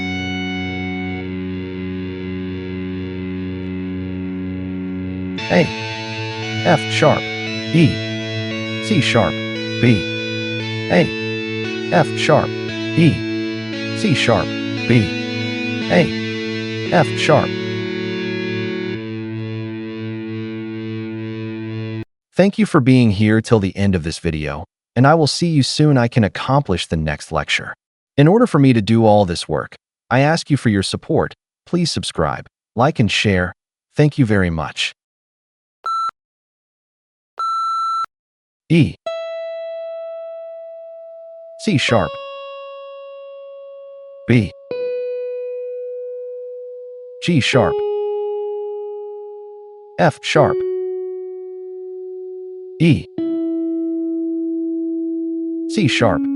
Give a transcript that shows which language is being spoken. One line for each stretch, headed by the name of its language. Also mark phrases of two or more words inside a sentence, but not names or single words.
English: A, F sharp, E, C sharp, B, A, F sharp, E, C sharp, B, A, F sharp. Thank you for being here till the end of this video, and I will see you soon. I can accomplish the next lecture. In order for me to do all this work, I ask you for your support. Please subscribe, like and share. Thank you very much. E, C sharp, B, G sharp, F sharp, E, C sharp,